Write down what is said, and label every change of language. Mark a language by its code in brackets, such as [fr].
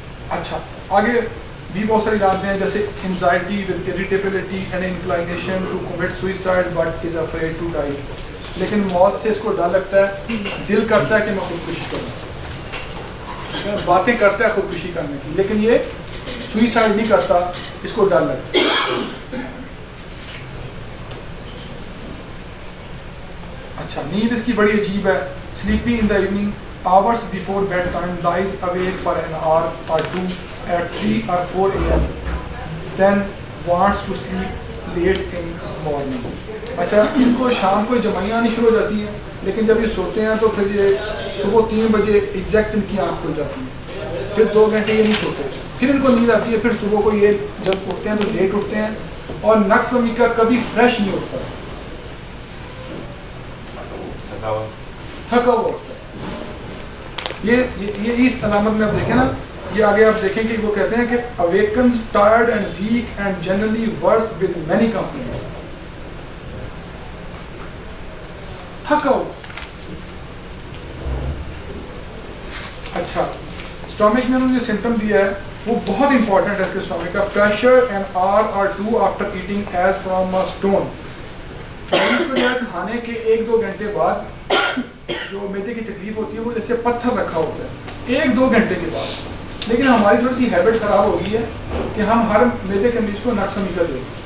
[ur] اچھا, آگے بھی بہت ساری باتیں ہیں, جیسے [en] anxiety with irritability and inclination to commit suicide but is afraid to die. [ur] لیکن موت سے اس کو ڈر لگتا ہے, دل کرتا ہے کہ میں خودکشی کروں, باتیں کرتا ہے خودکشی کرنے کی, لیکن یہ سوئسائڈ نہیں کرتا, اس کو ڈر لگتا ہے. اچھا, نیند اس کی بڑی عجیب ہے. [en] sleepy in the evening, hours before bedtime, lies awake for an hour or two at 3 or 4 a.m. then wants to sleep late in morning. [ur] اچھا, ان کو شام کو جمائیاں آنی شروع ہو جاتی ہیں, لیکن جب یہ سوتے ہیں تو پھر یہ صبح 3 بجے ایگزیکٹ ان کی آنکھ کھل جاتی ہے. پھر 2 گھنٹے یہ نہیں سوتے, پھر ان کو نیند آتی ہے, پھر صبح کو یہ جب اٹھتے ہیں تو لیٹ اٹھتے ہیں, اور نقص ومی کا کبھی فریش نہیں اٹھتا, تھکا ہوا ہوتا ہے. یہ اس علامت میں آپ دیکھیں نا, یہ آگے آپ دیکھیں کہ وہ کہتے ہیں کہ [en] awakens tired and weak and generally worse with many complaints. [ur] تھکا ہوا. اچھا, اسٹامک میں انہوں نے جو سمٹم دیا ہے وہ بہت امپورٹنٹ ہے اس کے اسٹامک کا. [en] Pressure and hour or 2 after eating as from a stone. [ur] اس کو جو ہے کھانے کے 1-2 گھنٹے بعد جو میدے کی تکلیف ہوتی ہے وہ جیسے پتھر رکھا ہوتا ہے 1-2 گھنٹے کے بعد. لیکن ہماری تھوڑی سی ہیبٹ خراب ہو گئی ہے کہ ہم ہر میدے کے مریض کو نقص نہیں کر دیں.